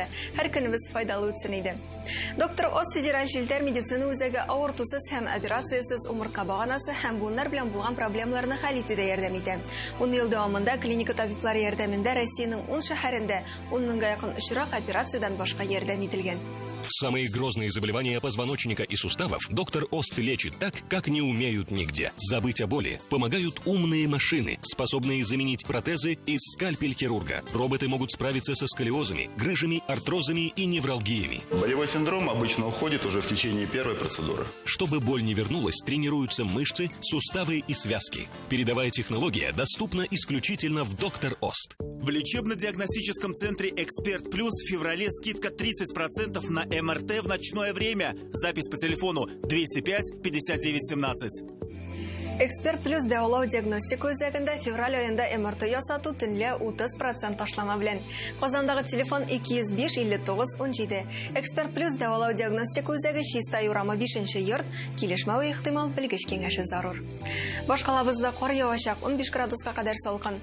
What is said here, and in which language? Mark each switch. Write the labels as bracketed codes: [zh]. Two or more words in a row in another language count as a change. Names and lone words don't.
[tt] Һәр көнебез файдалы үтсен иде. Доктор Оз федераль җилтәр медицина үзәге авыртусыз һәм операциясыз умыртка баганасы һәм буыннар белән булган проблемаларны хәл итүдә ярдәм итә. 10 ел дәвамында клиника табиблары ярдәмендә Россиянең 10 шәһәрендә 10 меңгә якын очрак операциядән башка ярдәм ителгән. [ru] Самые грозные заболевания позвоночника и суставов доктор Ост лечит так, как не умеют нигде. Забыть о боли помогают умные машины, способные заменить протезы и скальпель хирурга. Роботы могут справиться со сколиозами, грыжами, артрозами и невралгиями. Болевой синдром обычно уходит уже в течение первой процедуры. Чтобы боль не вернулась, тренируются мышцы, суставы и связки. Передовая технология доступна исключительно в доктор Ост. В лечебно-диагностическом центре «Эксперт Плюс» в феврале скидка 30% на МРТ в ночное время. Запись по телефону 205 59 17. [tt] Эксперт плюс дәвалау диагностика үзәгендә февраль айында МРТ ясату төнлә 30% ташлама белән. Казандагы телефон 205-59-17. Эксперт плюс дәвалау диагностика үзәге Чиста Юрама 5-нче йорт, килешмәү ихтимал белгеч киңәше зарур. Башкалабызда кар явачак 15 градуска кадәр салкын.